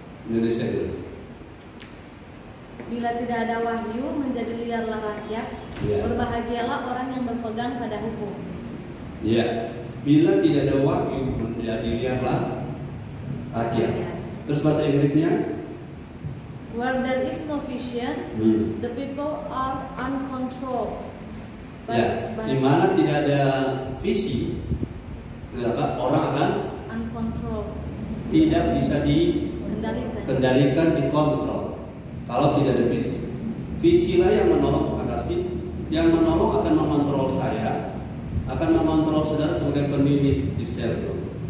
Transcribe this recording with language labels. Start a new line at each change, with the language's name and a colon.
Indonesian: Indonesia dulu. Bila tidak ada wahyu, menjadi liarlah rakyat. Ya. Berbahagialah orang yang berpegang pada hukum. Ya. Bila tidak ada wahyu, menjadi liarlah rakyat. Terus bahasa Inggrisnya?
English: Where there is no vision, the people are uncontrolled.
Indonesian: Ya. Di mana tidak ada visi, orang akan
English: uncontrolled.
Indonesian: Tidak bisa dikendalikan, dikontrol. Kalau tidak ada visi, visilah yang menolong yang menolong akan mengontrol saya, akan mengontrol saudara sebagai pendidik di sel group.